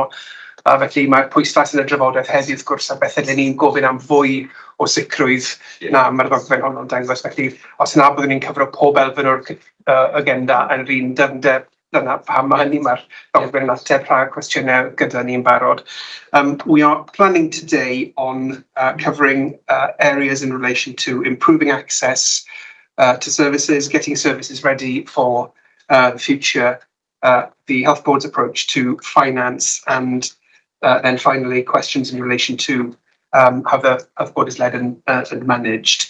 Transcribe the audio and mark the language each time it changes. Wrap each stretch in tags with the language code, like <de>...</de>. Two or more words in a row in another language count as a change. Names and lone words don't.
<cy>Felly mae'r pwyslais yn y drafodaeth heddi wrth gwrs a beth ydyn ni'n gofyn am fwy o sicrwydd na mae'r ddogfen honno'n dangos. Felly os yna byddwn ni'n cyfro pob elfen o'r agenda yn yr un dyfnder, dyna pam mae hynny, mae'r ddogfen yn ateb rhai cwestiynau gyda ni'n barod.</cy> <en>We are planning today on covering areas in relation to improving access to services, getting services ready for the future, the Health Board's approach to finance, and then finally questions in relation to how the Health Board is led and managed.</en>